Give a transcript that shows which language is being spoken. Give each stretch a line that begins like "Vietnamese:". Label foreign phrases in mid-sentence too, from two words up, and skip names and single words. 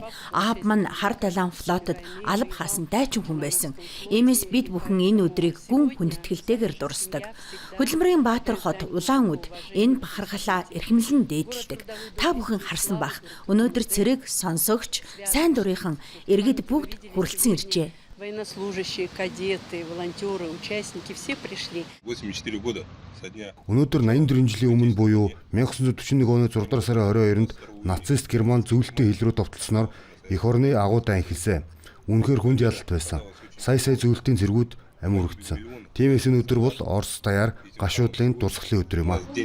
Mongolian: Аав маань хар талаан флотод алба хаасан дайчин хүн байсан. Иймээс бид бүхэн энэ өдрийг гүн хүндэтгэлтэйгээр дурсдаг. Хөдөлмөрийн Баатар хот улаан үд энэ бахархалаа эрхэмлэн дээдэлдэг. Та бүхэн харсан бах. Өнөөдөр цэрэг, сонсогч, сайн дурынхан иргэд бүгд хүрэлцэн иржээ.
Russian: Военнослужащие, кадеты, волонтеры, участники все пришли. 84 года.
Mongolian: Өнөөдөр 84 жилийн өмнө буюу 1941 оны 6 дугаар сарын 22-нд нацист Герман зөвлөлтийн хил рүү довтлосноор эх орны агуу дай эхэлсэн. Үнэхээр хүнд ялалт байсан. Сая зөвлөлтийн зэргүүд амь үрэгдсэн. Тиймээс энэ өдөр бол Орос даяар гашуудлын дурсгалын өдөр юм аа.